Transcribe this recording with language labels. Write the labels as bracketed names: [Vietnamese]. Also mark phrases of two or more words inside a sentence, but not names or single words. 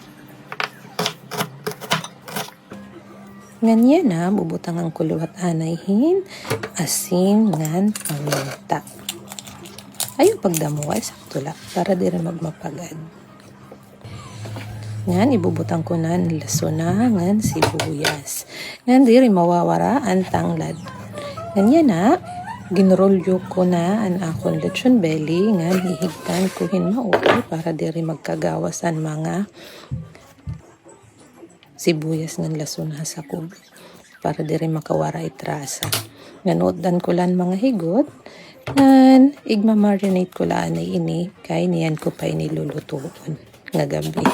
[Waray] Nganyan na, bubutang ang kuluwat anayhin, asin ngan paminta. Ayaw pagdamuay sa tula para di rin magmapagad. Ngan, ibubutang ko na lasuna ngan sibuyas. Ngan, di rin mawawara ang tanglad. Nganyan na, ginrolyo ko na ang akong lechon belly, ngan hihigtan ko hin maupay para di rin magkagawas ang mga sibuyas ng lasuna sa kubo para di rin makawara itrasa. Nganodan ko lang mga higot ngan igma-marinate ko lang na ini kay niyan ko pa inilulutuon nga gabi.